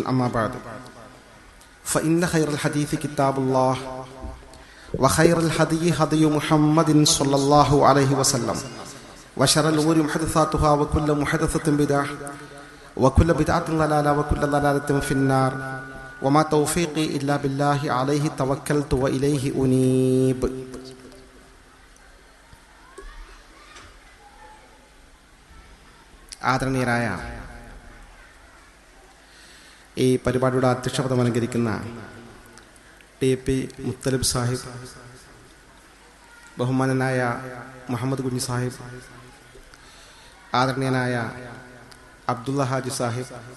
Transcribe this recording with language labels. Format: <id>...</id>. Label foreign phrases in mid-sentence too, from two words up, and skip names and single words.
<ar>أما بعد، فإن خير الحديث كتاب الله وخير الهدي هدي محمد صلى الله عليه وسلم وشر الأمور محدثاتها وكل محدثة بدعة وكل بدعة ضلالة وكل ضلالة في النار. وما توفيقي إلا بالله عليه توكلت وإليه أنيب.</ar> <ml>ആദരണീയരായ ഈ പരിപാടിയുടെ അധ്യക്ഷപദം അലങ്കരിക്കുന്ന TP മുത്തലിബ് സാഹിബ്, ബഹുമാനനായ മുഹമ്മദ് കുഞ്ഞി സാഹിബ്, ആദരണീയനായ അബ്ദുള്ള ഹാജി സാഹിബ്,</ml>